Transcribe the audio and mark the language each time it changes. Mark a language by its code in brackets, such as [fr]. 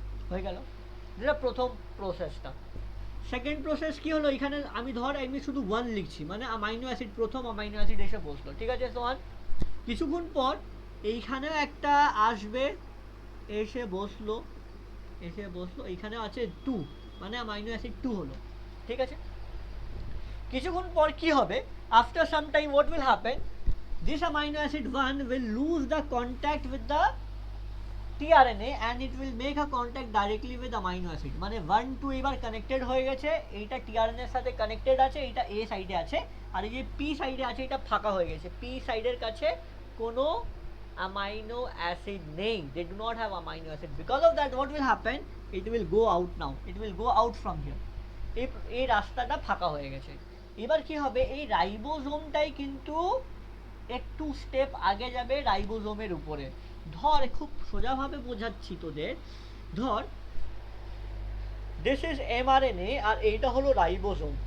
[bn] হয়ে গেল, যেটা প্রথম প্রসেসটা। সেকেন্ড প্রসেস কি হলো, এখানে আমি আমি শুধু 1 লিখছি, মানে অ্যামাইনো অ্যাসিড, প্রথম অ্যামাইনো অ্যাসিড এসে বসলো, ঠিক আছে সোহান। কিছুক্ষণ পর এইখানেও একটা আসবে, এসে বসলো, এইখানে আছে 2, মানে অ্যামাইনো অ্যাসিড 2 হলো, ঠিক আছে। কিছুক্ষণ পর কি হবে, [en] after some time what will happen, this amino acid 1 will lose the contact with the tRNA and it will make a contact directly with amino acid, [bn] মানে 1 2 এবার কানেক্টেড হয়ে গেছে, এইটা tRNA এর সাথে কানেক্টেড আছে, এইটা A সাইডে আছে, আর এই যে P সাইডে আছে এটা ফাঁকা হয়ে গেছে, P সাইডের কাছে কোনো [en] amino acid নেই, they do not have amino acid, because of that what will happen, it will go out now, it will go out from here, [bn] এই রাস্তাটা ফাঁকা হয়ে গেছে। এবার কি হবে, এই রাইবোজোমটাই কিন্তু একটু স্টেপ আগে যাবে রাইবোজোমের উপরে। ধর খুব সোজাভাবে বোঝাচ্ছি তোদের, ধর [en] this is mRNA [bn] আর এইটা হলো রাইবোজোম।